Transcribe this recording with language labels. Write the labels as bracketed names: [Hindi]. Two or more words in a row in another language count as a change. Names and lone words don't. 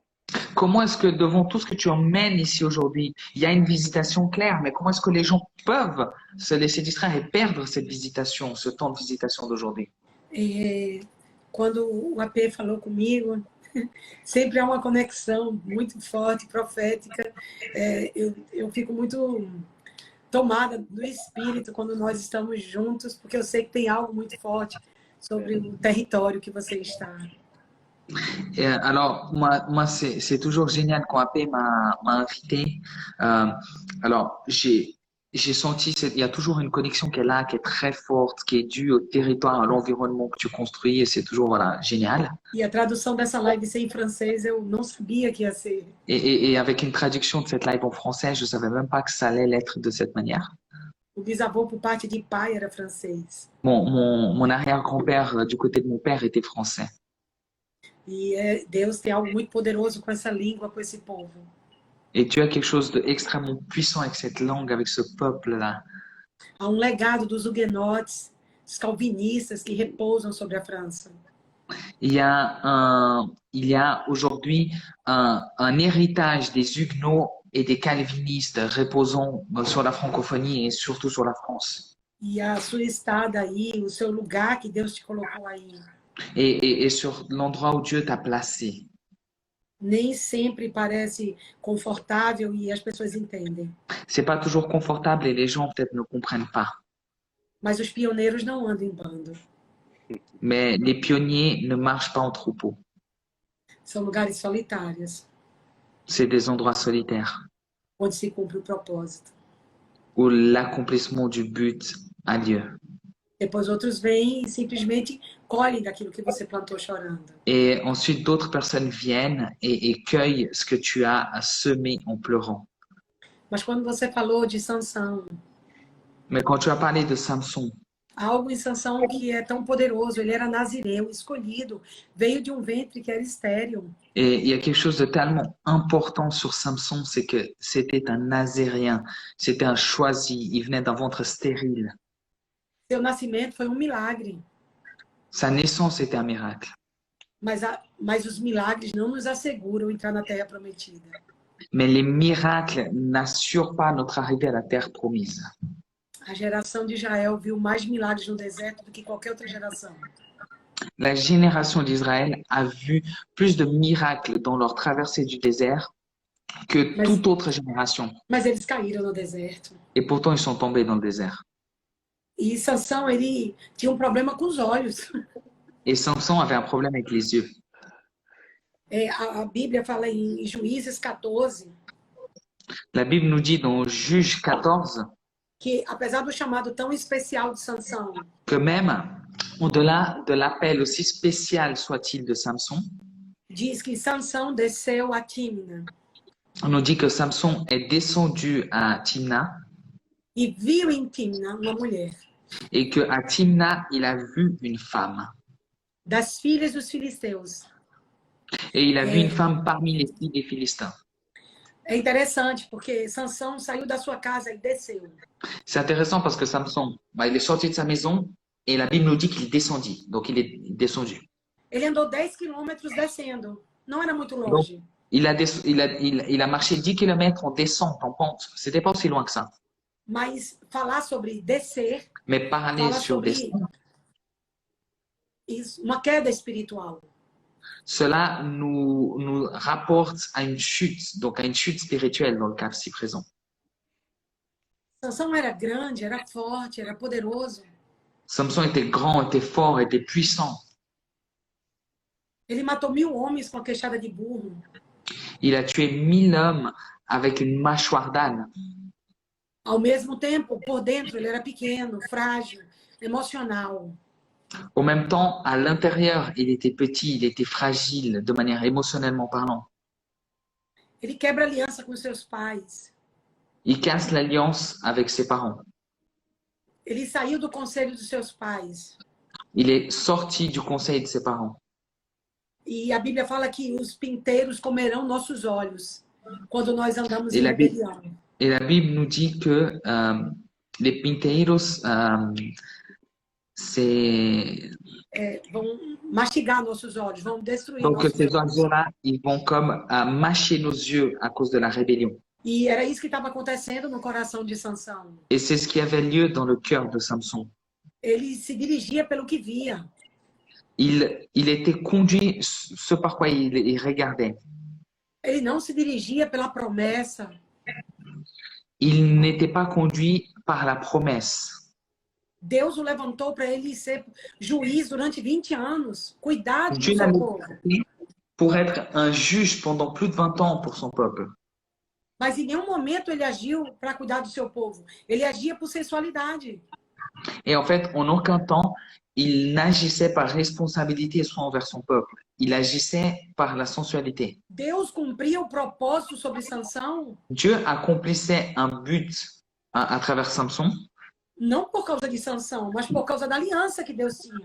[French] Comment est-ce que devant tout ce que tu emmènes ici aujourd'hui, il y a une visitation claire, mais comment est-ce que les gens peuvent se laisser distraire et perdre cette visitation, ce temps de visitation d'aujourd'hui? [Portuguese] Quando o AP falou comigo, sempre há uma conexão muito forte, profética. Eu fico muito tomada do Espírito quando nós estamos juntos, porque eu sei que tem algo muito forte sobre o território que você está. [French] Alors, moi c'est toujours génial quand AP m'a invité. Alors, j'ai senti, il y a toujours une connexion qui est là, qui est très forte, qui est due au territoire, à l'environnement que tu construis, et c'est toujours, voilà, génial. [Portuguese] E a tradução dessa live ser em francês, eu não sabia que ia ser. [French] Et avec une traduction de cette live en français, je savais même pas que ça allait l'être de cette manière. [Portuguese] O bisavô, por parte de pai, era francês. [French] Mon arrière-grand-père, du côté de mon père, était français. [Portuguese] E Deus tem algo muito poderoso com essa língua, com esse povo. [French] Et tu as quelque chose d'extrêmement puissant avec cette langue, avec ce peuple-là. [Portuguese] Há legado dos huguenotes, dos calvinistas que repousam sobre a França. [French] Il y a aujourd'hui un héritage des huguenots et des calvinistes reposant sur la francophonie et surtout sur la France. [Portuguese] E a sua estada aí, o seu lugar que Deus te colocou aí. [French] Et sur l'endroit où Dieu t'a placé. [Portuguese] Nem sempre parece confortável e as pessoas entendem. [French] C'est pas toujours confortable et les gens peut-être ne comprennent pas. [Portuguese] Mas os pioneiros não andam em bando. [French] Mais les pionniers ne marchent pas en troupeau. [Portuguese] São lugares solitários. [French] C'est des endroits solitaires [Portuguese] Onde se cumpre o propósito. [French] où l'accomplissement du but a lieu. [Portuguese] Depois outros vêm e simplesmente colhem daquilo que você plantou chorando. [French] Et ensuite, d'autres personnes viennent et cueillent ce que tu as semé en pleurant. [Portuguese] Mas quando você falou de Sansão, [French] Mais quand tu as parlé de Samson, [Portuguese] algo em Sansão que é tão poderoso, ele era nazireu, escolhido, veio de um ventre que era estéril. [French] et il y a quelque chose de tellement important sur Samson, c'est que c'était un Nazaréen, c'était un choisi, il venait d'un ventre stérile. [Portuguese] Seu nascimento foi milagre. [French] Sa naissance était un miracle. [Portuguese] Mas os milagres não nos asseguram entrar na terra prometida. [French] Mais les miracles n'assurent pas notre arrivée à la terre promise. [Portuguese] A geração de Israel viu mais milagres no deserto do que qualquer outra geração. [French] La génération d'Israël a vu plus de miracles dans leur traversée du désert que toute autre génération. [Portuguese] Mas eles caíram no deserto. [French] Et pourtant, ils sont tombés dans le désert. [Portuguese] E Sansão, ele tinha problema com os olhos. [French] Et Samson avait un problème avec les yeux. [Portuguese] A Bíblia fala em Juízes 14. [French] La Bible nous dit dans Juge 14 [Portuguese] que, apesar do chamado tão especial de Sansão, [French] que même au-delà de l'appel aussi spécial soit-il de Samson, [Portuguese] diz que Sansão desceu a Timna. [French] On nous dit que Samson est descendu à Timna. [Portuguese] E viu em Timna uma mulher. [French] Et que à Timna, il a vu une femme. [Portuguese] Das filhas dos filisteus. [French] Et il a vu une femme parmi les filles des Philistins. [Portuguese] É interessante porque Sansão saiu da sua casa e desceu. [French] C'est intéressant parce que Samson, il est sorti de sa maison et la Bible nous dit qu'il descendit. Donc il est descendu. [Portuguese] Ele andou 10 quilômetros descendo. Não era muito longe. [French] Donc, il a marché 10 km en descente, en pente. C'était pas aussi loin que ça. [Portuguese] Mas falar sobre descer, [French] Mais parler [Portuguese] fala [French] sur des... [Portuguese] sobre isso, uma queda espiritual. [French] Cela nous rapporte à une chute, donc à une chute spirituelle dans le cas ci présent. [Portuguese] Sansão era grande, era forte, era poderoso. [French] Samson était grand, était fort, était puissant. [Portuguese] Ele matou 1000 homens com a queixada de burro. [French] Il a tué 1000 hommes avec une mâchoire d'âne. [Portuguese] Ao mesmo tempo, por dentro, ele era pequeno, frágil, emocional. [French] Au même temps, à l'intérieur, il était petit, il était fragile de manière émotionnellement parlant. [Portuguese] Ele quebra aliança com seus pais. [French] Il casse l'alliance avec ses parents. [Portuguese] Ele saiu do conselho dos seus pais. [French] Il est sorti du conseil de ses parents. [Portuguese] E a Bíblia fala que os pinteiros comerão nossos olhos quando nós andamos [French] Et [Portuguese] em [French] la Bible, [Portuguese] rebelião. [French] et la Bible nous dit que les pinteiros, c'est... [Portuguese] Vão mastigar nossos olhos, vão destruir [French] Donc [Portuguese] nossos [French] ces [Portuguese] olhos. [French] oiseaux-là, ils vont comme mâcher nos yeux à cause de la rébellion. [Portuguese] E era isso que estava acontecendo no coração de Sansão. [French] Et c'est ce qui avait lieu dans le cœur de Samson. [Portuguese] Ele se dirigia pelo que via. [French] Il était conduit ce par quoi il regardait. [Portuguese] Ele não se dirigia pela promessa. [French] Il n'était pas conduit par la promesse. [Portuguese] Deus o levantou para ele ser juiz durante 20 anos. Cuidado do [French] Dieu [Portuguese] seu [French] l'a [Portuguese] povo. [French] mis pour être un juge pendant plus de 20 ans pour son peuple. [Portuguese] Mas em nenhum momento ele agiu para cuidar do seu povo. Ele agia por sensualidade. [French] Et en fait, en aucun temps, il n'agissait par responsabilité soit envers son peuple. Il agissait par la sensualité. [Portuguese] Deus cumpria o propósito sobre Sansão [French] Dieu accomplissait un but à travers Samson, [Portuguese] não por causa de Sansão, mas por causa da aliança que Deus tinha.